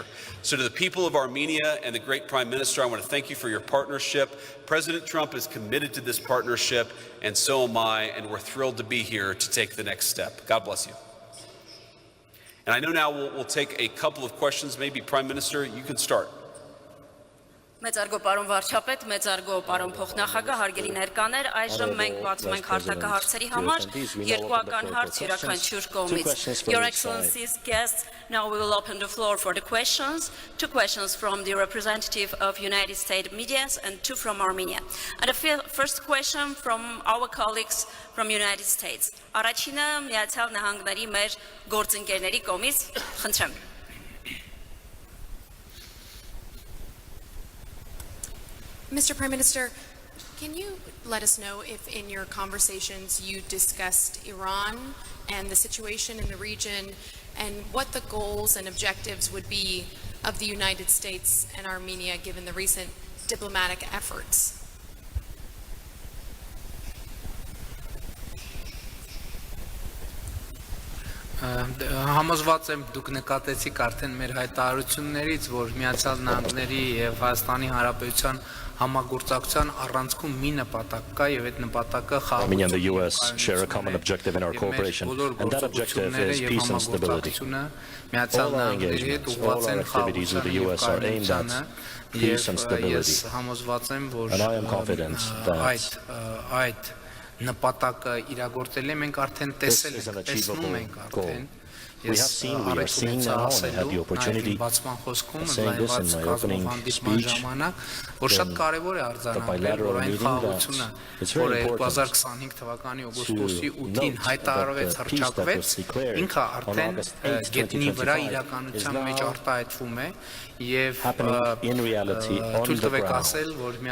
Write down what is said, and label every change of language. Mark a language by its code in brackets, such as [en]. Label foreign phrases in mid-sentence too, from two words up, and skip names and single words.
[en] So to the people of Armenia and the great Prime Minister, I want to thank you for your partnership. President Trump is committed to this partnership, and so am I, and we're thrilled to be here to take the next step. God bless you. And I know now we'll take a couple of questions. Maybe Prime Minister, you can start. [hy] Մեծարգո պարոն վարչապետ, մեծարգո պարոն փոխնախագահ, հարգելի ներկաներ, այժմ մենք բացում ենք հարթակը հարցերի համար, երկուական հարց յուրաքանչյուր կողմից. [en] Your Excellency's guests, now we will open the floor for the questions. 2 questions from the representative of United States media and 2 from Armenia. And the first question from our colleagues from United States. [hy] Առաջինը Միացյալ Նահանգների մեր գործընկերների կողմից, խնդրեմ. [en] Mr. Prime Minister, can you let us know if in your conversations you discussed Iran and the situation in the region and what the goals and objectives would be of the United States and Armenia given the recent diplomatic efforts? [hy] Համոզված եմ դուք նկատեցիք արդեն մեր հայտարարություններից, որ Միացյալ Նահանգների եւ Հայաստանի Հանրապետության համագործակցության առանցքում մի նպատակ կա եւ այդ նպատակը [en] Armenia and the US share a common objective in our cooperation, and that objective is peace and stability. All our engagements, all our activities with the US are aimed at peace and stability. And I am confident that [hy] այդ նպատակը իրագործել ենք արդեն տեսել ենք, տեսնում ենք արդեն. [en] We have seen, we are seeing now, and I had the opportunity of saying this in my opening speech, the bilateral meeting, that it's very important to note that the peace that was declared on August 8, 2025 is now happening in reality on the ground.